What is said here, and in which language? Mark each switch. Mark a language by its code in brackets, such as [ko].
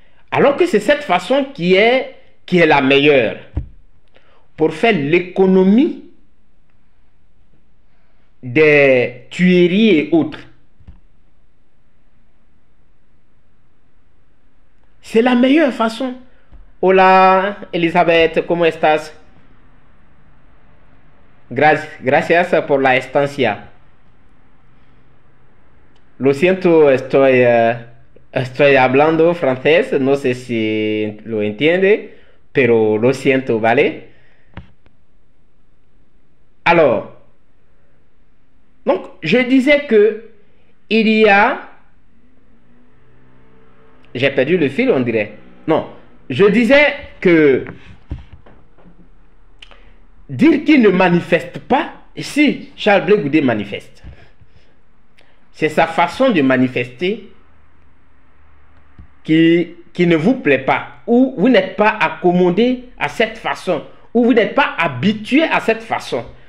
[fr] Alors que c'est cette façon qui est la meilleure pour faire l'économie des tueries et autres. C'est la meilleure façon. [es] Hola, Elisabeth, ¿cómo estás? Gracias por la estancia. Lo siento, estoy hablando francés, no sé si lo entiende, pero lo siento, ¿vale? [fr] Alors, donc, je disais que il y a... J'ai perdu le fil, on dirait. Non, je disais que dire qu'il ne manifeste pas, si Charles Blé Goudé manifeste, c'est sa façon de manifester qui ne vous plaît pas, ou vous n'êtes pas accommodé à cette façon, ou vous n'êtes pas habitué à cette façon.